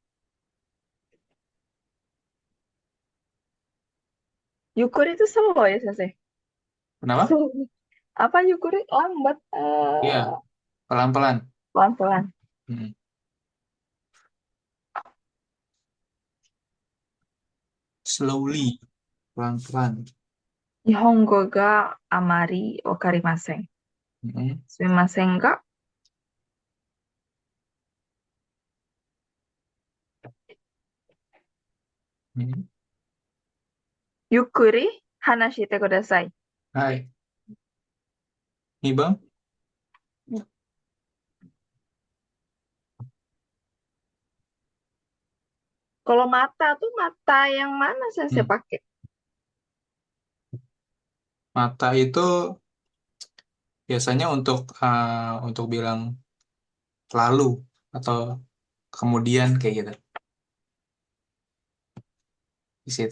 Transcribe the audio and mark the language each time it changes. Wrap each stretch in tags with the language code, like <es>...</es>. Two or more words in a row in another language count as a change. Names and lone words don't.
<id>Yukuri itu slow ya, Sensei. Kenapa? Slow. Apa Yukuri? Lambat. Iya, pelan-pelan. Pelan-pelan. Mhm. Slowly, pelan-pelan.</id> <ja>日本語があまりわかりません. Mhm. すみませんが Mhm. ゆっくり話してください.</ja> <id>Hai, nih Bang. Kalau mata tuh mata yang mana Sensei Hmm. pakai? Mata itu biasanya untuk bilang lalu atau kemudian kayak gitu di situ.</id>